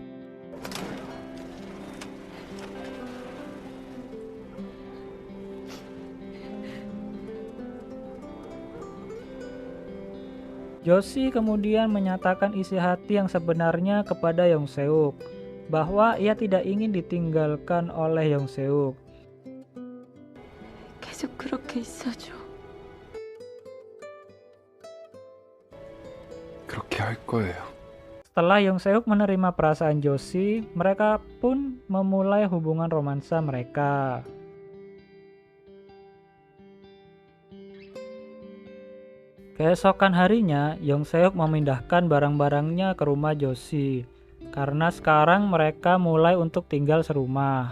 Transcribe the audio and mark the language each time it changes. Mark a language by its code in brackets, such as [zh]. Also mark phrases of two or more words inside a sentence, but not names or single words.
[id] Joshi kemudian menyatakan isi hati yang sebenarnya kepada Yong Seuk, bahwa ia tidak ingin ditinggalkan oleh Yong Seuk. [ko] 계속 그렇게 있어줘. 그렇게 할 거예요. [id] Setelah Yong Seuk menerima perasaan Joshi, mereka pun memulai hubungan romansa mereka. Keesokan harinya, Yong Seuk memindahkan barang-barangnya ke rumah Joshi, karena sekarang mereka mulai untuk tinggal serumah.